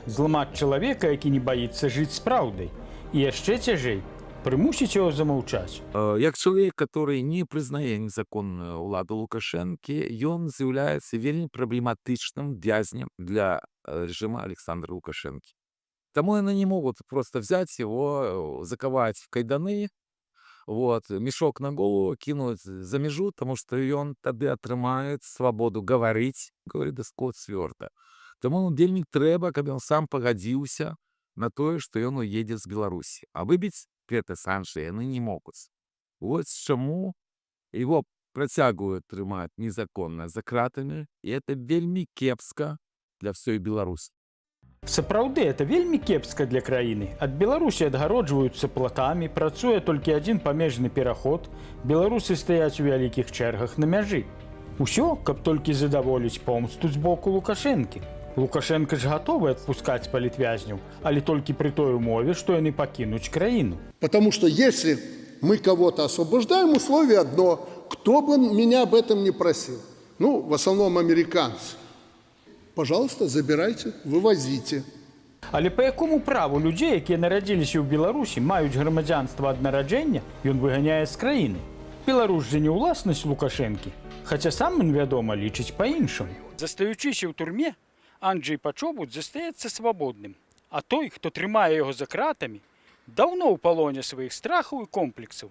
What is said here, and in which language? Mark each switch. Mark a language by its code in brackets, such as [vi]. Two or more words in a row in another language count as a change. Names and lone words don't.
[be] Зламаць чалавека, які не баіцца жыць з праўдай. І яшчэ цяжэй прымусіць яго замаўчаць. Як чалавек, который не прызнае незаконную ўладу Лукашэнкі, ён з'яўляецца вельмі праблематычным вязнем для режима Александра Лукашэнкі. [ru] Тому они не могут просто взять его, заковать в кайданы, мешок на голову, кинуть за межу, потому что он тогда атрымает свободу говорить, говорит Даско цвёрда. [be] Тому вельмі трэба, каб он сам пагадзіўся на тое, што ён уедзе з Беларусі. А выбіць гэта з Анджея яны не могуць. Вот чаму его працягваюць трымаць незаконна за кратамі, і это вельмі кепска для всёй Беларусі. Сапраўды, это вельмі кепска для краіны. Ад Беларусі адгароджваюцца платамі, працуе толькі адзін памежны пераход, беларусы стаяць у вялікіх чэргах на мяжы. Усё, каб толькі задаволіць помсту з боку Лукашэнкі. Лукашенко ж гатовы адпускаць палітвязняў, але толькі пры той умове, што яны пакінуць краіну. [ru] Потому что если мы кого-то освобождаем, условие одно, кто бы меня об этом не просил. Ну, в основном американцы. Пожалуйста, забирайте, вывозите. [be] Але па якому праву людзей, якія нарадзіліся ў Беларусі, маюць грамадзянства ад нараджэння, ён выганяе з краіны? Беларусь жа не ўласнасць Лукашэнкі, хаця сам ён, вядома, лічыць па-іншаму. Застаючыся ў турме, Анджей Пачобут застаецца свабодным, а той, хто трымае яго за кратамі, даўно ў палоне сваіх страхаў і комплексаў.